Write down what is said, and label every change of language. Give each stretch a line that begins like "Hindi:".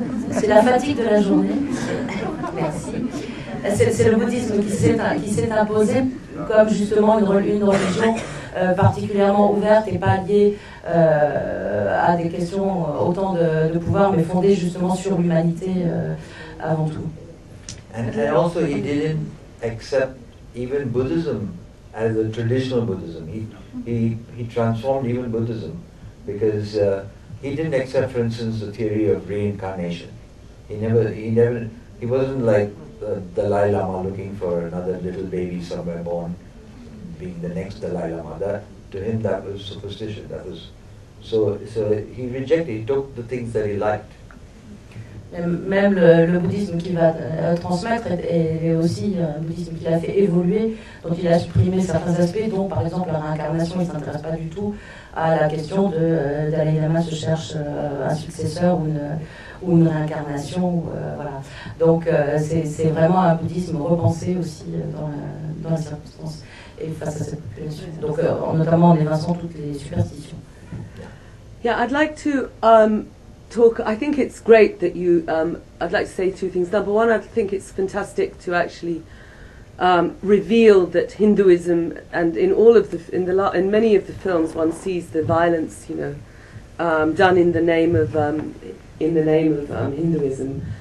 French: C'est la fatigue de la journée. Merci. C'est le bouddhisme qui s'est imposé comme justement une religion particulièrement ouverte et pas liée à des questions autant de pouvoir, mais fondée justement sur l'humanité avant tout.
English: And also he didn't accept even Buddhism as a traditional Buddhism. He transformed even Buddhism, because he didn't accept, for instance, the theory of reincarnation. He wasn't like the Dalai Lama looking for another little baby somewhere born, being the next Dalai Lama. That, to him, that was superstition. That was so he rejected. He took the things that he liked.
French: Même le bouddhisme qu'il va transmettre est aussi un bouddhisme qu'il a fait évoluer, dont il a supprimé certains aspects, dont par exemple la réincarnation, il ne s'intéresse pas du tout à la question de Dalai Lama se cherche un successeur ou une réincarnation. Voilà. Donc c'est vraiment un bouddhisme repensé aussi dans les circonstances et face à cette population. Donc notamment en évinçant toutes les superstitions.
English: Yeah, I'd like to talk. I think it's great that you. I'd like to say two things. Number one, I think it's fantastic to actually reveal that Hinduism, and in all of in many of the films, one sees the violence, done in the name of Hinduism.